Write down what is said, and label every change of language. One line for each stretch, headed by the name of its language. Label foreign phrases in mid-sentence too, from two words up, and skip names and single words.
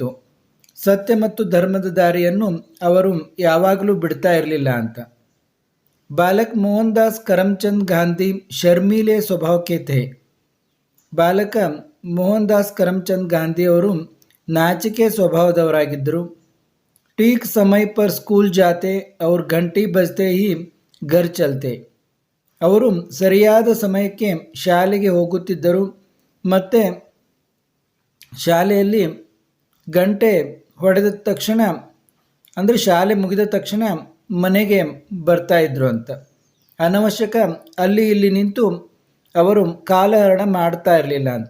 Kannada: ಸತ್ಯ ಮತ್ತು ಧರ್ಮದ ದಾರಿಯನ್ನು ಅವರು ಯಾವಾಗಲೂ ಬಿಡ್ತಾ ಇರಲಿಲ್ಲ ಅಂತ.
Hindi: बालक मोहन दास करमचंद गांधी शर्मीले स्वभाव के थे.
Kannada: ಬಾಲಕ ಮೋಹನ್ ದಾಸ್ ಕರಮ್ಚಂದ್ ಗಾಂಧಿಯವರು ನಾಚಿಕೆ ಸ್ವಭಾವದವರಾಗಿದ್ದರು.
Hindi: ठीक समय पर स्कूल जाते और घंटी बजते ही घर चलते.
Kannada: ಅವರು ಸರಿಯಾದ ಸಮಯಕ್ಕೆ ಶಾಲೆಗೆ ಹೋಗುತ್ತಿದ್ದರು ಮತ್ತು ಶಾಲೆಯಲ್ಲಿ ಗಂಟೆ ಹೊಡೆದ ತಕ್ಷಣ, ಅಂದರೆ ಶಾಲೆ ಮುಗಿದ ತಕ್ಷಣ ಮನೆಗೆ ಬರ್ತಾ ಇದ್ರು ಅಂತ. ಅನವಶ್ಯಕ ಅಲ್ಲಿ ಇಲ್ಲಿ ನಿಂತು ಅವರು ಕಾಲಹರಣ ಮಾಡ್ತಾ ಇರಲಿಲ್ಲ ಅಂತ.